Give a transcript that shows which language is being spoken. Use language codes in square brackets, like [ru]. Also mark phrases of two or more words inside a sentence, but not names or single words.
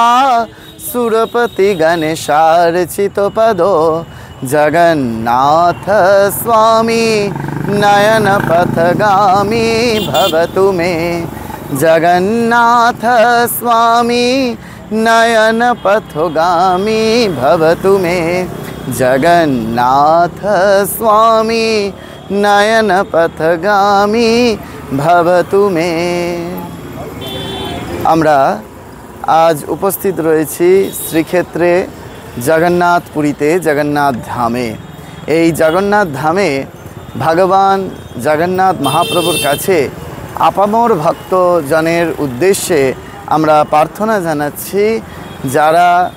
[sa] सुरपति गणेशार्चित पदो जगन्नाथ स्वामी नयन पथगामी भवतु मे जगन्नाथ स्वामी नयन पथगामी भवतु मे जगन्नाथ स्वामी नयन पथगामी भवतु मे। [bn] আমরা আজ উপস্থিত রয়েছি শ্রীক্ষেত্রে জগন্নাথপুরীতে জগন্নাথ ধামে। এই জগন্নাথ ধামে ভগবান জগন্নাথ মহাপ্রভুর কাছে আপামর ভক্তজনের উদ্দেশ্যে আমরা প্রার্থনা জানাচ্ছি, যারা